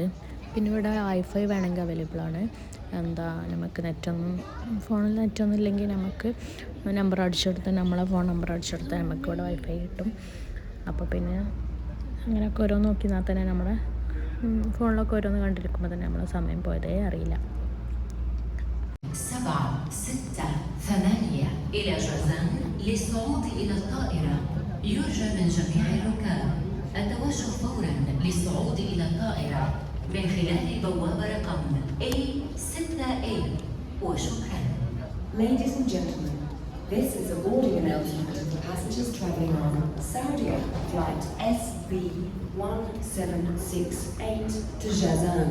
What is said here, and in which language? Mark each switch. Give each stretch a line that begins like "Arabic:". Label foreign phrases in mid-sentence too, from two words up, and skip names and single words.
Malayalam: പിന്നെ ഇവിടെ വൈഫൈ വേണമെങ്കിൽ അവൈലബിളാണ്. നമുക്ക് ഫോണിൽ നെറ്റൊന്നും ഇല്ലെങ്കിൽ നമുക്ക് നമ്പർ അടിച്ചു കൊടുത്താൽ, നമ്മളെ ഫോൺ നമ്പർ അടിച്ചു കൊടുത്താൽ നമുക്ക് ഇവിടെ വൈഫൈ കിട്ടും. അപ്പോൾ പിന്നെ അങ്ങനെയൊക്കെ ഓരോന്ന് നോക്കിയാൽ തന്നെ നമ്മുടെ ഫോണിലൊക്കെ ഓരോന്ന് കണ്ടിരിക്കുമ്പോൾ തന്നെ നമ്മളെ സമയം പോയതേ അറിയില്ല.
Arabic: 7 6 8 إلى جازان للصعود إلى الطائرة. يرجى من جميع الركاب التوجه فورا للصعود إلى الطائرة من خلال بوابة رقم A6A وشكرا.
English: Ladies and gentlemen, this is a boarding announcement for passengers travelling on Saudia flight SB1768 to Jazan.